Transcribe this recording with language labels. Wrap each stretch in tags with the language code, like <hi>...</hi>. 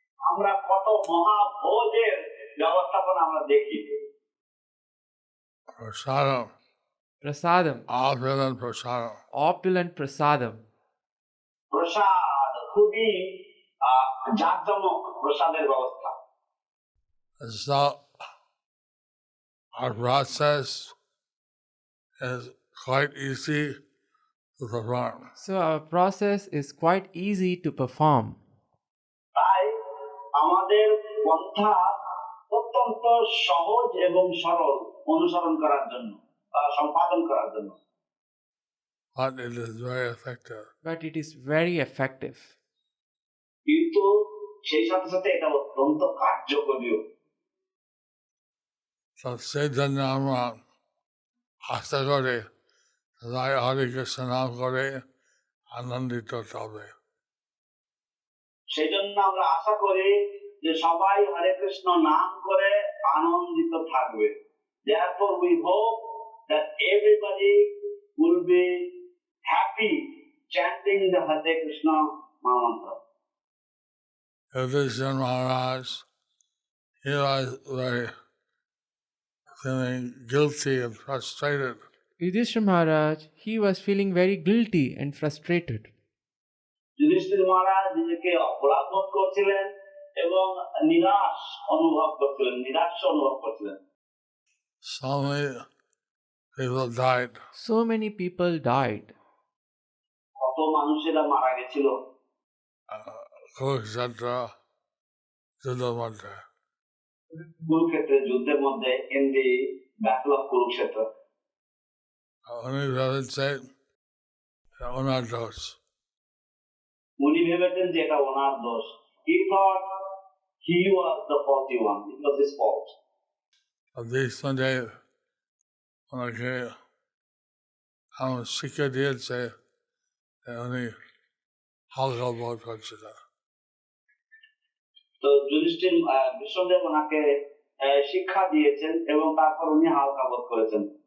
<bn>আমরা কত মহাভোজের ব্যবস্থাপনা আমরা দেখি।</bn> <en>Prasadam, Prasadam, opulent prasadam. opulent prasadam.</en> <bn>প্রসাদ খুবই জাঁকজমক প্রসাদের ব্যবস্থা।</bn> <en>So our process is quite easy to perform. So, our process is quite easy to perform.</en> <bn>তাই আমাদের পন্থা অত্যন্ত সহজ এবং সরল অনুসরণ করার জন্য, সম্পাদন করার জন্য।</bn> <en>But it is very effective. But it is very effective.</en> <bn>কিন্তু সেই সাথে সাথে এটা অত্যন্ত কার্যকরীও। So সেই জন্য আমরা আশা করি সবাই হরে কৃষ্ণ নাম করে আনন্দিত হবে। সেই জন্য আমরা আশা করি যে সবাই হরে কৃষ্ণ নাম করে আনন্দিত থাকবে।</bn> <en>Therefore we hope that everybody will be happy chanting the Hare Krishna mantra. Yudhishthira Maharaj, he was very feeling guilty and frustrated. Yudhishthira Maharaj, he was feeling very guilty and frustrated.</en> <bn>Yudhishthir মহারাজ নিজেকে অপরাধ বোধ করছিলেন এবং নিরাশ অনুভব করছিলেন।</bn> <en>So many people died. So many people died.</en> <bn>কত মানুষেরা মারা গেছিল Kurukshetra যুদ্ধের মধ্যে। কুরুক্ষেত্রের যুদ্ধের মধ্যে,</bn> <en>in the battle of Kurukshetra.</en> <bn>উনি ভেবেছেন ওনার দোষ। উনি ভেবেছেন যে এটা ওনার দোষ।</bn> <en>He thought he was the faulty one. It was his fault.</en> <bn>Bhishmadev ওনাকে এমন শিক্ষা দিয়েছে উনি হালকা বোধ করছিলেন। তো যুধিষ্ঠির ভীষ্মদেব ওনাকে শিক্ষা দিয়েছেন এবং তারপর উনি হালকা বোধ করেছেন।</bn>